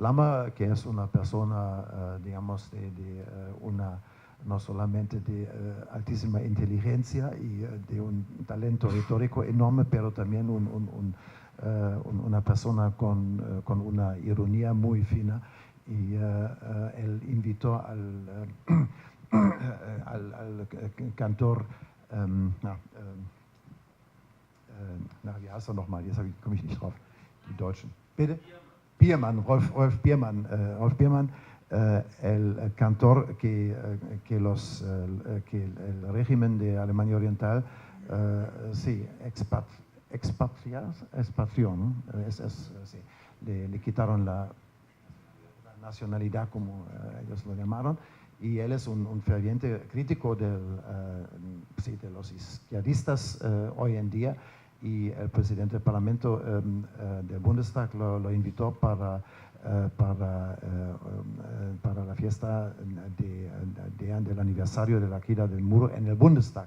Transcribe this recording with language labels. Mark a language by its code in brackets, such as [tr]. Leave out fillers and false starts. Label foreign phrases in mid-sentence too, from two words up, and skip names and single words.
[es] Lammert, que es una persona, digamos, no solamente de altísima inteligencia y de un talento retórico enorme, pero también una persona con una ironía muy fina, y él invitó al cantor, [de] wie heißt er nochmal, jetzt komme ich nicht drauf, die Deutschen. Bitte? Biermann, Rolf Biermann, [es] el cantor que el régimen de Alemania Oriental sí, expatrió, ¿no? Sí, le quitaron la nacionalidad, como ellos lo llamaron, y él es un ferviente crítico de los izquierdistas hoy en día, y el presidente del Parlamento del Bundestag lo invitó para la fiesta del aniversario de la caída del muro en el Bundestag.